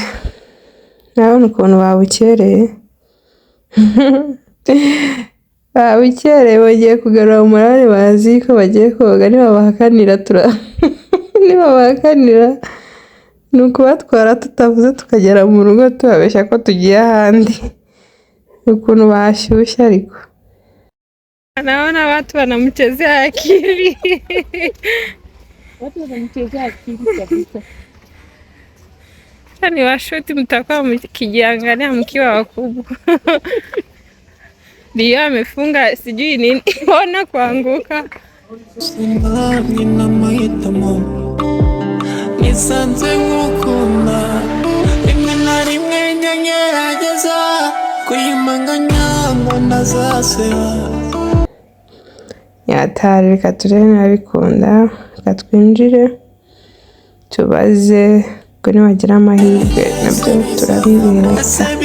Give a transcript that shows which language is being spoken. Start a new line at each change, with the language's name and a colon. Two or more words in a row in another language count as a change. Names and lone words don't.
Kinyarwanda: Nabona ukuntu babukereye. Babukereye bagiye kugarura umurare, bazi ko bagiye koga. Nibabahakanira ni ukubatwara tutavuze tukagera mu rugo tubabeshya ko tugiye ahandi. Ukuntu bashyushye ariko.
Swahili: Naona watu wanamchezea akili. Watu wanamchezea akili kabisa. Ni washuti mtakuwa mkijiangalia mkiwa wakubwa. Ndio amefunga sijui nini. Ona kuanguka.
Kinyarwanda: Sinamye n'amahitamo nisanze ngukunda rimwe na rimwe ngerageza kuyimanganya ngo ntazaseba. Yatari reka turebe niba bikunda, reka twinjire tubaze ko nibagira amahirwe nabyo turabibereka.